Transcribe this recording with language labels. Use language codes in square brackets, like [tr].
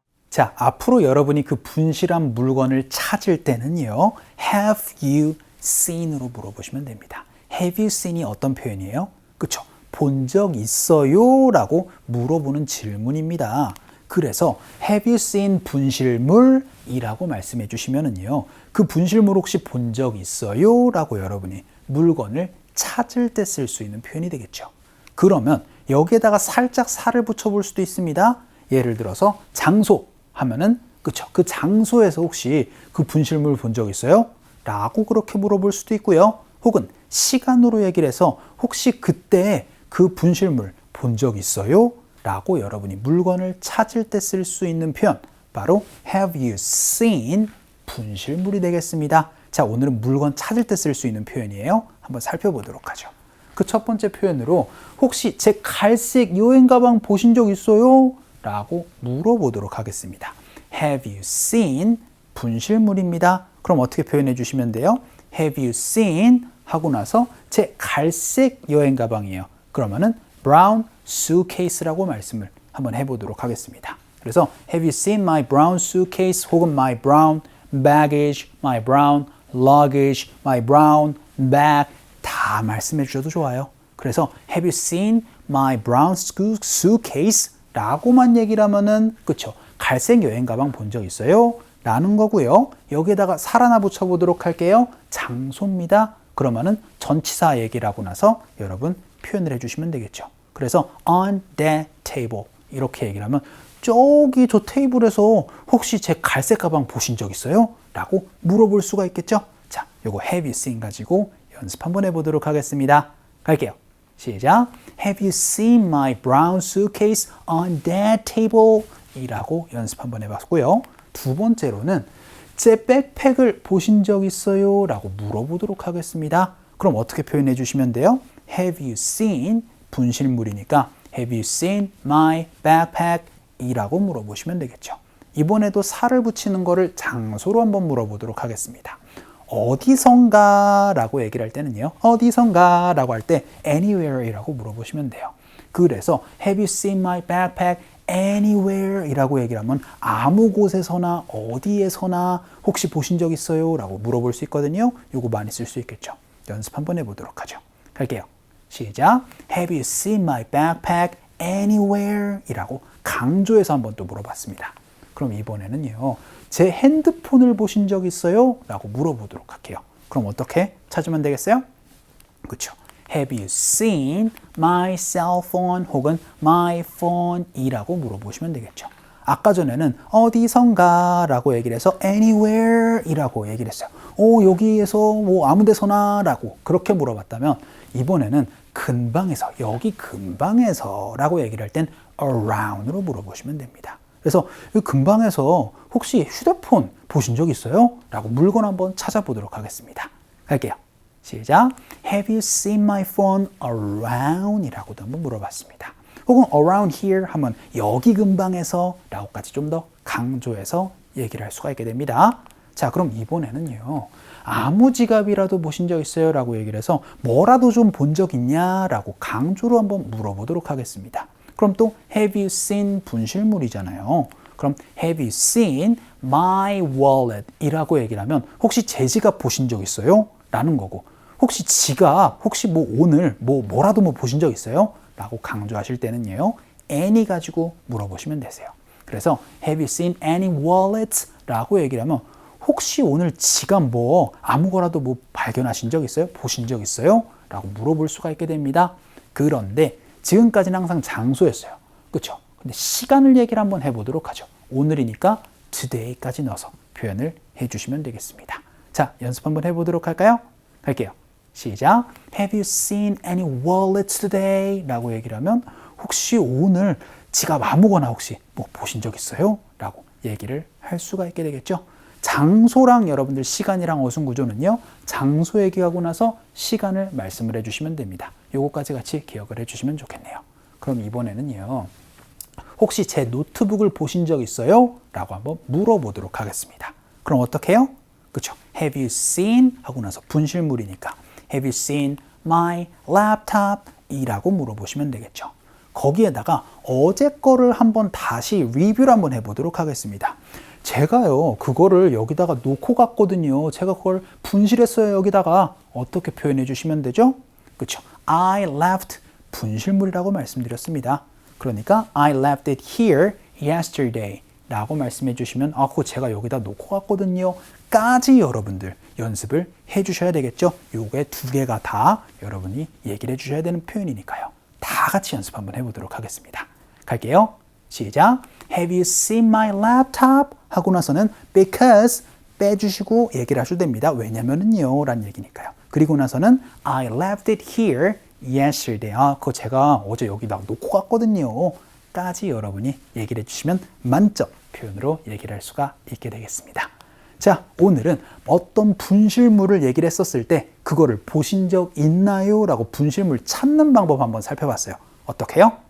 [ko] 자, 앞으로 여러분이 그 분실한 물건을 찾을 때는요, [en] Have you seen [ko] 으로 물어보시면 됩니다. [en] Have you seen [ko] 이 어떤 표현이에요? 그쵸? 본 적 있어요? 라고 물어보는 질문입니다. 그래서 [en] Have you seen [ko] 분실물? 이라고 말씀해 주시면은요, 그 분실물 혹시 본 적 있어요? 라고 여러분이 물건을 찾을 때 쓸 수 있는 표현이 되겠죠. 그러면 여기에다가 살짝 살을 붙여볼 수도 있습니다. 예를 들어서 장소 하면은 그쵸? 그 장소에서 혹시 그 분실물 본 적 있어요? 라고 그렇게 물어볼 수도 있고요. 혹은 시간으로 얘기를 해서 혹시 그때 그 분실물 본 적 있어요? 라고 여러분이 물건을 찾을 때 쓸 수 있는 표현, 바로 [en] Have you seen [ko] 분실물이 되겠습니다. 자, 오늘은 물건 찾을 때 쓸 수 있는 표현이에요. 한번 살펴보도록 하죠. 그 첫 번째 표현으로 혹시 제 갈색 여행 가방 보신 적 있어요? 라고 물어보도록 하겠습니다. [en] Have you seen [ko] 분실물입니다. 그럼 어떻게 표현해 주시면 돼요? [en] Have you seen [ko] 하고 나서 제 갈색 여행 가방이에요. 그러면은 [en] brown suitcase [ko] 라고 말씀을 한번 해보도록 하겠습니다. 그래서 [en] Have you seen my brown suitcase 혹은 my brown baggage, my brown luggage, my brown bag [ko] 다 말씀해 주셔도 좋아요. [en] 그래서 Have you seen my brown suitcase? [ko] 라고만 얘기를 하면은 그쵸? 갈색 여행 가방 본 적 있어요? 라는 거고요. 여기에다가 살 하나 붙여보도록 할게요. 장소입니다. 그러면은 전치사 얘기를 하고 나서 여러분 표현을 해주시면 되겠죠. 그래서 [en] on that table [ko] 이렇게 얘기를 하면 저기 저 테이블에서 혹시 제 갈색 가방 보신 적 있어요? 라고 물어볼 수가 있겠죠. 자, 요거 [en] have you seen [ko] 가지고 연습 한번 해보도록 하겠습니다. 갈게요. 시작. [en] Have you seen my brown suitcase on that table? [ko] 이라고 연습 한번 해봤고요. 두 번째로는 제 백팩을 보신 적 있어요? 라고 물어보도록 하겠습니다. 그럼 어떻게 표현해 주시면 돼요? [en] Have you seen [ko] 분실물이니까 [en] Have you seen my backpack? [ko] 이라고 물어보시면 되겠죠. 이번에도 살을 붙이는 거를 장소로 한번 물어보도록 하겠습니다. 어디선가 라고 얘기를 할 때는요, 어디선가 라고 할 때 anywhere 이라고 물어보시면 돼요. 그래서 [en] Have you seen my backpack anywhere [ko] 이라고 얘기를 하면 아무 곳에서나 어디에서나 혹시 보신 적 있어요? 라고 물어볼 수 있거든요. 요거 많이 쓸 수 있겠죠. 연습 한번 해보도록 하죠. 갈게요. 시작. [en] Have you seen my backpack anywhere? [ko] 이라고 강조해서 한번 또 물어봤습니다. 그럼 이번에는요, 제 핸드폰을 보신 적 있어요? 라고 물어보도록 할게요. 그럼 어떻게 찾으면 되겠어요? 그렇죠. [en] Have you seen my cell phone 혹은 my phone [ko] 이라고 물어보시면 되겠죠. 아까 전에는 어디선가 라고 얘기를 해서 anywhere 이라고 얘기를 했어요. 여기에서 뭐 아무 데서나 라고 그렇게 물어봤다면 이번에는 근방에서, 여기 근방에서 라고 얘기를 할 땐 around으로 물어보시면 됩니다. 그래서 이 근방에서 혹시 휴대폰 보신 적 있어요? 라고 물건 한번 찾아보도록 하겠습니다. 갈게요. 시작. [en] Have you seen my phone around? [ko] 이라고도 한번 물어봤습니다. 혹은 [en] around here [ko] 하면 여기 근방에서 라고까지 좀 더 강조해서 얘기를 할 수가 있게 됩니다. 자, 그럼 이번에는요, 아무 지갑이라도 보신 적 있어요? 라고 얘기를 해서 뭐라도 좀 본 적 있냐? 라고 강조로 한번 물어보도록 하겠습니다. 그럼 또 [en] Have you seen [ko] 분실물이잖아요. 그럼 [en] Have you seen my wallet? [ko] 이라고 얘기를 하면 혹시 제 지갑 보신 적 있어요? 라는 거고, 혹시 지갑 혹시 뭐 오늘 뭐라도 보신 적 있어요? 라고 강조하실 때는요, any 가지고 물어보시면 되세요. 그래서 [en] Have you seen any wallets? [ko] 라고 얘기를 하면 혹시 오늘 지갑 아무거라도 발견하신 적 있어요? 보신 적 있어요? 라고 물어볼 수가 있게 됩니다. 그런데 지금까지는 항상 장소였어요. 그렇죠? 근데 시간을 얘기를 한번 해보도록 하죠. 오늘이니까 today까지 넣어서 표현을 해주시면 되겠습니다. 자, 연습 한번 해보도록 할까요? 갈게요. 시작. [en] Have you seen any wallets today? [ko] 라고 얘기를 하면 혹시 오늘 지갑 아무거나 혹시 뭐 보신 적 있어요? 라고 얘기를 할 수가 있게 되겠죠. 장소랑 여러분들 시간이랑 어순 구조는요. 장소 얘기하고 나서 시간을 말씀을 해주시면 됩니다. 요거까지 같이 기억을 해주시면 좋겠네요. 그럼 이번에는요. 혹시 제 노트북을 보신 적 있어요? 라고 한번 물어보도록 하겠습니다. 그럼 어떻게 해요? 그렇죠. [en] Have you seen? [ko] 하고 나서 분실물이니까 [en] Have you seen my laptop? [ko] 이라고 물어보시면 되겠죠. 거기에다가 어제 거를 한번 다시 리뷰를 한번 해보도록 하겠습니다. 제가요 그거를 여기다가 놓고 갔거든요. 제가 그걸 분실했어요. 여기다가 어떻게 표현해 주시면 되죠? 그렇죠. [en] I left [ko] 분실물이라고 말씀드렸습니다. 그러니까 [en] I left it here yesterday [ko] 라고 말씀해 주시면 그거 제가 여기다 놓고 갔거든요 까지 여러분들 연습을 해 주셔야 되겠죠. 요게 두 개가 다 여러분이 얘기를 해 주셔야 되는 표현이니까요. 다 같이 연습 한번 해보도록 하겠습니다. 갈게요. 시작. [en] Have you seen my laptop? [ko] 하고 나서는 because 빼주시고 얘기를 하셔도 됩니다. 왜냐면은요 라는 얘기니까요. [en] 그리고 나서는 I left it here yesterday. [ko] 그거 제가 어제 여기다 놓고 갔거든요. 까지 여러분이 얘기를 해주시면 만점 표현으로 얘기를 할 수가 있게 되겠습니다. 자, 오늘은 어떤 분실물을 얘기를 했었을 때 그거를 보신 적 있나요? 라고 분실물 찾는 방법 한번 살펴봤어요. 어떻게 해요?